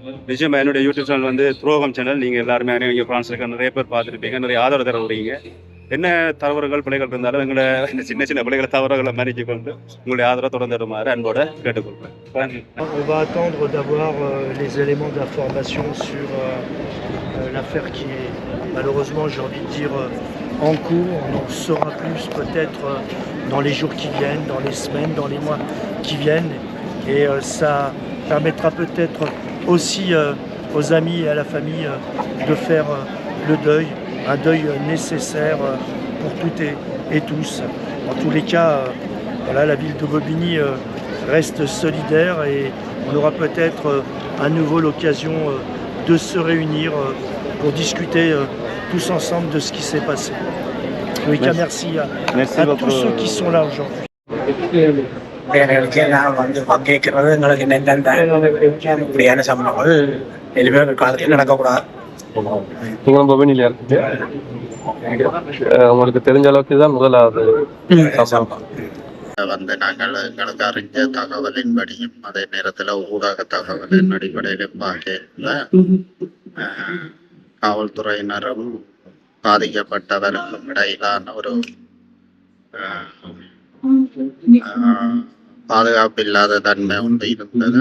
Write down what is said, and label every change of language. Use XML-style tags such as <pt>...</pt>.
<ta>நிச்சயமா என்னுடைய YouTube channel வந்து துரோகம் சேனல். நீங்க எல்லாருமே இங்கே பிரான்ஸ்ல நிறைய பேர் பார்த்துருப்பீங்க, நிறைய ஆதரவு தரப்படுறீங்க. என்ன தவறுகள் பிள்ளைகள் இருந்தாலும் எங்களை இந்த சின்ன பிள்ளைகளை தவறுகளை மன்னிச்சு கொண்டு உங்களுடைய ஆதரவை தொடர்ந்து வருமாறு அன்போட கேட்டுக்கொள்கிறேன்.</ta> <fr>On va attendre d'avoir les éléments d'information sur l'affaire qui est malheureusement, j'ai envie de dire, en cours. On en saura plus peut-être dans les jours qui viennent, dans les semaines, dans les mois qui viennent. Et ça permettra peut-être aussi aux amis et à la famille de faire le deuil, un deuil nécessaire pour toutes et tous. En tous les cas, voilà, la ville de Bobigny reste solidaire et on aura peut-être à nouveau l'occasion de se réunir pour discuter tous ensemble de ce qui s'est passé. Oui, merci à tous ceux qui sont là aujourd'hui.</fr> <ta>பங்கேற்கிறது எங்களுக்கு இப்படியான சம்பவங்கள் இனிமேல் காலத்தில் நடக்கக்கூடாது. உங்களுக்கு தெரிஞ்ச அளவுக்கு தான் முதலாவது நாங்கள் எங்களுக்கு அறிஞ்ச தகவலின்படியும் அதே நேரத்தில் ஊடக தகவலின் அடிப்படையிலும் பார்க்க காவல்துறையினரும் பாதிக்கப்பட்டவருக்கும் இடையிலான ஒரு பாதுகாப்பு இல்லாத தன்மை ஒன்று இருந்தது.</ta>